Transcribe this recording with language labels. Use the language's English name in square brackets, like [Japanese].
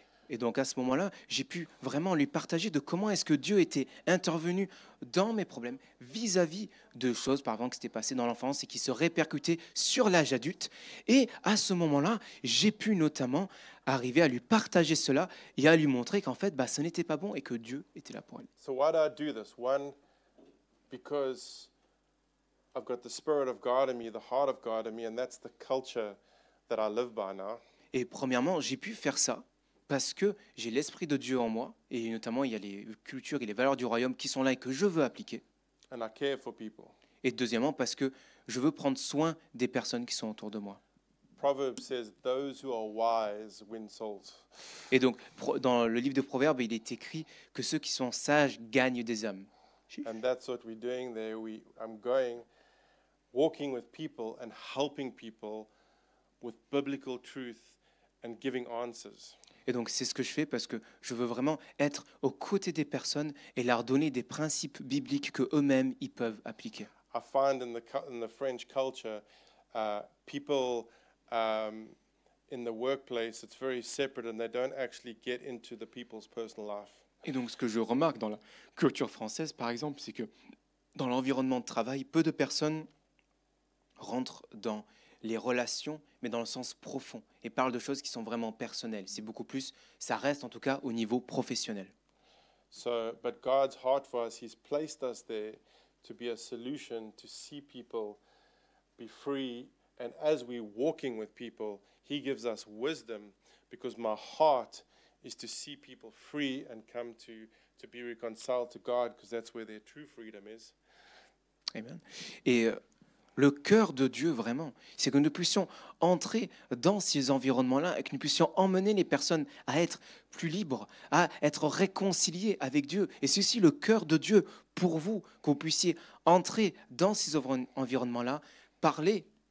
[French] Et donc à ce moment-là, j'ai pu vraiment lui partager de comment est-ce que Dieu était intervenu dans mes problèmes vis-à-vis de choses, par exemple, qui s'étaient passées dans l'enfance et qui se répercutaient sur l'âge adulte. Et à ce moment-là, j'ai pu notamment arriver à lui partager cela et à lui montrer qu'en fait, ce n'était pas bon et que Dieu était là pour elle. [English] So why do I do this? One, because I've got the Spirit of God in me, the heart of God in me, and that's the culture that I live by now. [French] Et premièrement, j'ai pu faire ça parce que j'ai l'Esprit de Dieu en moi, et notamment il y a les cultures et les valeurs du royaume qui sont là et que je veux appliquer. [English] And I care for people. [French] Et deuxièmement, parce que je veux prendre soin des personnes qui sont autour de moi. [English] Proverbs says, those who are wise win souls. [French] Et donc, dans le livre de Proverbes, il est écrit que ceux qui sont sages gagnent des âmes. [English] And that's what we're doing there. I'm going, walking with people and helping people with biblical truth and giving answers. [French] Et donc, c'est ce que je fais parce que je veux vraiment être aux côtés des personnes et leur donner des principes bibliques que eux-mêmes ils peuvent appliquer. [English] I find in the French culture, people in the workplace, it's very separate, and they don't actually get into the people's personal life. [French] Et donc, ce que je remarque dans la culture française, par exemple, c'est que dans l'environnement de travail, peu de personnes rentrent dans les relations, mais dans le sens profond, et parlent de choses qui sont vraiment personnelles. C'est beaucoup plus, ça reste en tout cas au niveau professionnel. [English] So, but God's heart for us, He's placed us there to be a solution, to see people be free, and as we're walking with people, He gives us wisdom, because my heart is to see people free and come to be reconciled to God, because that's where their true freedom is. Amen. [French] Et le cœur de Dieu, vraiment, c'est que nous puissions entrer dans ces environnements-là et que nous puissions emmener les personnes à être plus libres, à être réconciliés avec Dieu. Et c'est aussi le cœur de Dieu pour vous, que vous puissiez entrer dans ces environnements-là, parler